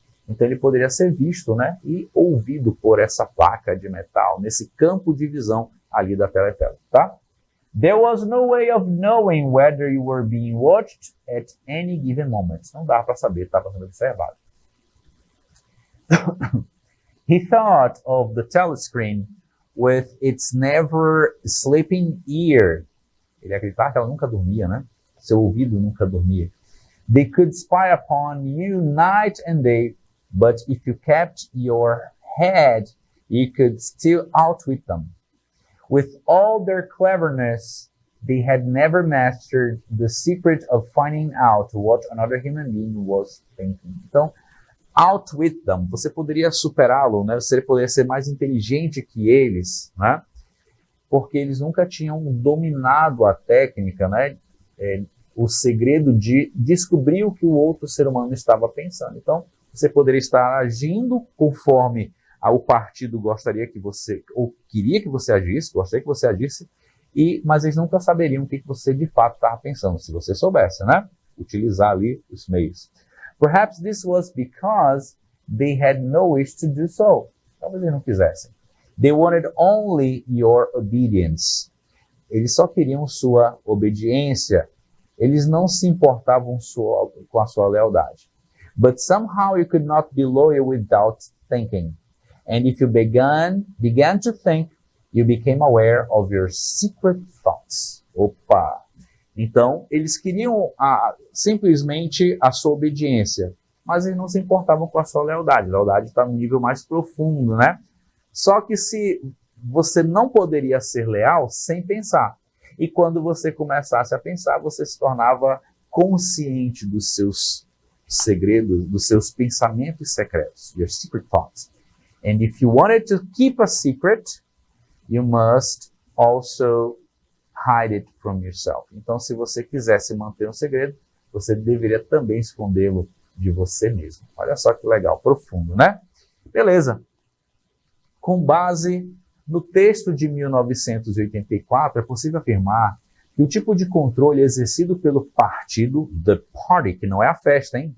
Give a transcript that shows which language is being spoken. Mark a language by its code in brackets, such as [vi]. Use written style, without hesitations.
[pt] Então ele poderia ser visto, né, e ouvido por essa placa de metal, nesse campo de visão ali da teletela, tá? [en] There was no way of knowing whether you were being watched at any given moment. [pt] Não dá para saber, estava sendo observado. [en] He thought of the telescreen with its never sleeping ear. [pt] Ele acreditava que ela nunca dormia, né? Seu ouvido nunca dormia. [en] They could spy upon you night and day, but if you kept your head, you could still outwit them. With all their cleverness, they had never mastered the secret of finding out what another human being was thinking. [pt] Então, [en] outwit them, [pt] você poderia superá-lo, né? Você poderia ser mais inteligente que eles, né? porque eles nunca tinham dominado a técnica, né? O segredo de descobrir o que o outro ser humano estava pensando. Então, você poderia estar agindo conforme o partido gostaria que você, ou queria que você agisse, gostaria que você agisse, mas eles nunca saberiam o que você de fato estava pensando, se você soubesse, né? Utilizar ali os meios. [en] Perhaps this was because they had no wish to do so. [pt] Talvez eles não quisessem. [en] They wanted only your obedience. [pt] Eles só queriam sua obediência. Eles não se importavam com a sua lealdade. [en] But somehow you could not be loyal without thinking. And if you began to think, you became aware of your secret thoughts. [pt] Opa! Então, eles queriam simplesmente a sua obediência, mas eles não se importavam com a sua lealdade. A lealdade está num nível mais profundo, né? Só que se você não poderia ser leal sem pensar. E quando você começasse a pensar, você se tornava consciente dos seus segredos, dos seus pensamentos secretos, [en] your secret thoughts. And if you wanted to keep a secret, you must also hide it from yourself. [pt] Então, se você quisesse manter um segredo, você deveria também escondê-lo de você mesmo. Olha só que legal, profundo, né? Beleza. Com base no texto de 1984, é possível afirmar que o tipo de controle exercido pelo partido, [en] the party, [pt] que não é a festa, hein?